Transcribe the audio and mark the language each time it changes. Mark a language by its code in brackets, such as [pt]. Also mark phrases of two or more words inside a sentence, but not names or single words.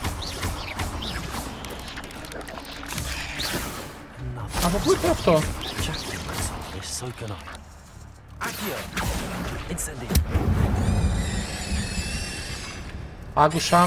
[el] Από πού ήρθε αυτό? [en] So can I. [el] Άκου Σαμ.